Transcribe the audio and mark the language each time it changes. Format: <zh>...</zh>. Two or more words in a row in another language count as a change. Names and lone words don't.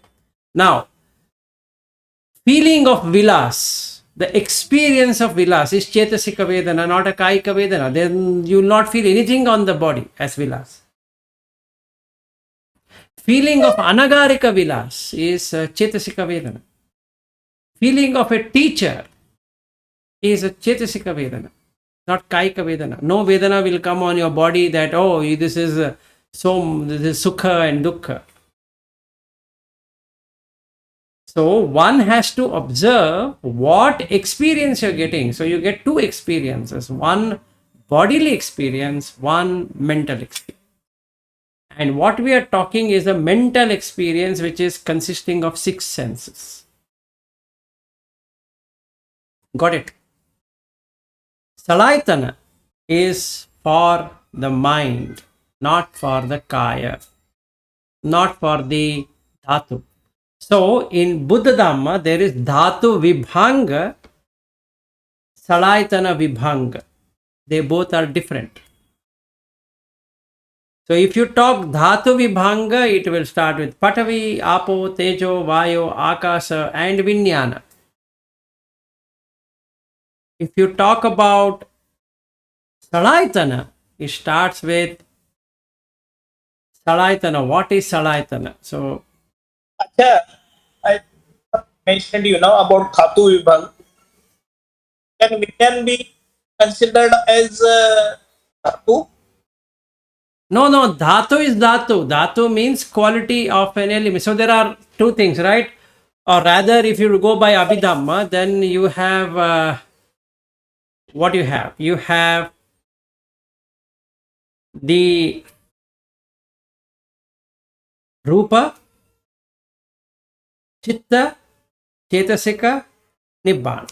<en>Now, feeling of vilas, the experience of vilas is</en> <pi>Chetasika Vedana,</pi> <en>not a</en> <pi>Kayika Vedana.</pi> <en>Then you will not feel anything on the body as vilas. Feeling of</en> <pi>anagarika vilas</pi> <en>is</en> <pi>chetasika vedana.</pi> <en>Feeling of a teacher is a</en> <pi>chetasika vedana,</pi> <en>not</en> <pi>kaika vedana.</pi> <en>No vedana will come on your body that, oh, this is this is sukha and dukkha. So one has to observe what experience you're getting. So you get two experiences, one bodily experience, one mental experience. And what we are talking is a mental experience which is consisting of six senses. Got it? Salaitana is for the mind, not for the kaya, not for the dhatu. So in Buddha Dhamma, there is</en> <pi>dhatu vibhanga, salaitana vibhanga.</pi> <en>They both are different. So if you talk</en> <pi>dhatu vibhanga,</pi> <en>it will start with</en> <pi>patavi, apo, tejo, vayo, akasa,</pi> <en>and vinyana. If you talk about salaitana, it starts with salaitana. What is salaitana? So Acha, I mentioned about</en> <pi>Dhatu Vibhang.</pi> <en>Can Vinyan be considered as Dhatu? no, dhatu is dhatu. Dhatu means quality of an element. So there are two things, right? Or rather, if you go by Abhidhamma, then you have what you have? You have the</en> <pi>Rupa, Chitta, Chetasika, Nibbana.</pi>